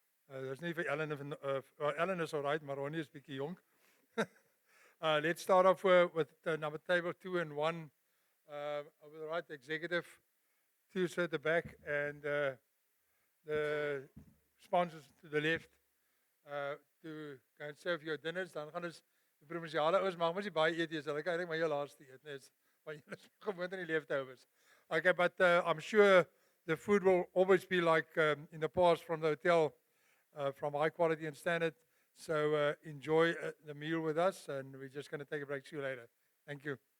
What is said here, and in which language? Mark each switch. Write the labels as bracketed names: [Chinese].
[English] There's [Afrikaans] nie vir Ellen, Ellen is [English] all right, [Afrikaans] maar Ronnie is bietjie jonk. [English] Let's start off with number table 2 and 1. Over the right, the executive, 2 at the back, and the sponsors to the left to go and serve your dinners. [Afrikaans] Dan gaan ons die provinsiale ouers mag mos nie baie eet, so hulle kan eintlik maar jou laaste eet, net want julle is gewoond aan die leftovers. [English] Okay, but I'm sure the food will always be like in the past from the hotel, from high quality and standard. So enjoy the meal with us, and we're just going to take a break. See you later. Thank you.